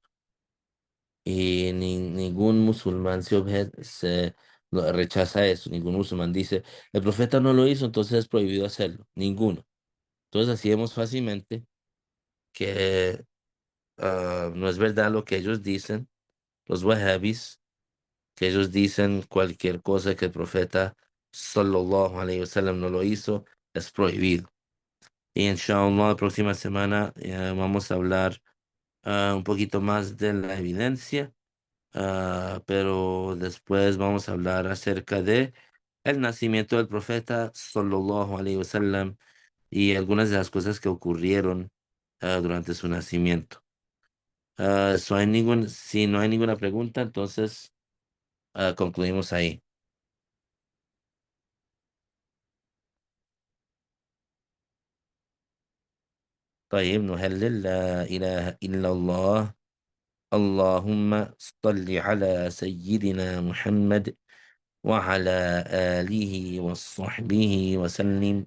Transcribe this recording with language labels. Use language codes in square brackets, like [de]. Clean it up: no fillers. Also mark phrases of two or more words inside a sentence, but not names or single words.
[es] Y ningún musulmán rechaza eso, ningún musulmán dice, el profeta no lo hizo, entonces es prohibido hacerlo, ninguno. Entonces así vemos fácilmente que no es verdad lo que ellos dicen, los wahhabis, que ellos dicen cualquier cosa que el profeta [ar] صلى الله عليه وسلم [es] no lo hizo, es prohibido. Y inshallah, la próxima semana vamos a hablar un poquito más de la evidencia, pero después vamos a hablar acerca de el nacimiento del profeta [ar] صلى الله عليه وسلم [es] y algunas de las cosas que ocurrieron durante su nacimiento. Si no hay ninguna pregunta, entonces concluimos ahí. [ar] طيب نهلل لا إله إلا الله اللهم صل على سيدنا محمد وعلى آله وصحبه وسلم.